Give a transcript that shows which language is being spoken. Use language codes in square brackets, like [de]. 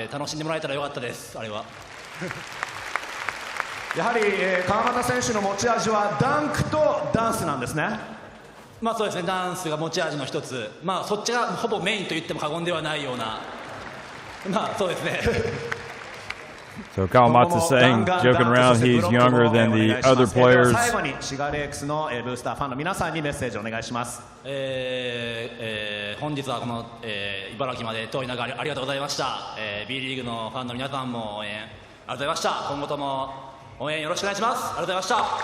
[ja] 楽しんでもらえたらよかったです、あれは。やはり、川又選手の持ち味はダンクとダンスなんですね。そうですね、ダンスが持ち味の一つ、そっちがほぼメインと言っても過言ではないような、そうですね。 [en] So Kawamata saying, joking around, he's younger than the other players. [ja] 最後にシガレックスのブースターファンの皆さんにメッセージお願いします。本日はこの、茨城まで遠い中ありがとうございました。 B リーグのファンの皆さんも応援ありがとうございました。今後とも応援よろしくお願いします。ありがとうございました。